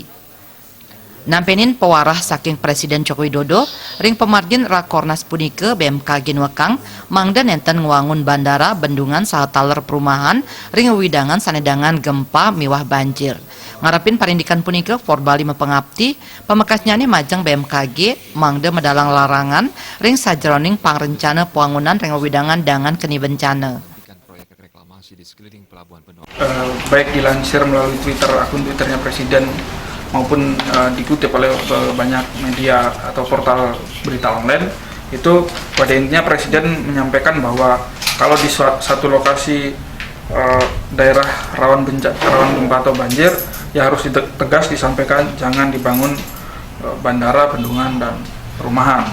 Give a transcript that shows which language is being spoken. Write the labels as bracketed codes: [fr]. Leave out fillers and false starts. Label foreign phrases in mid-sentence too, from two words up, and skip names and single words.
[ban] Nampenin pewarah saking Presiden Joko Widodo, ring pemargin Rakornas punike BMKG Nuekang, mangda nenten ngwangun bandara bendungan saha taler perumahan ring wewidangan sanedangan gempa miwah banjir. Ngarepin parindikan punika for Bali mepengabdi pemekasnya nih majang BMKG mangde medalang larangan ring sajroning pangrencana pembangunan ring wewidangan dengan keni bencana. [id] Baik dilansir melalui Twitter, akun Twitternya Presiden maupun dikutip oleh banyak media atau portal berita online, itu pada intinya Presiden menyampaikan bahwa kalau di satu lokasi daerah rawan gempa atau banjir, ya harus tegas disampaikan jangan dibangun bandara, bendungan, dan perumahan.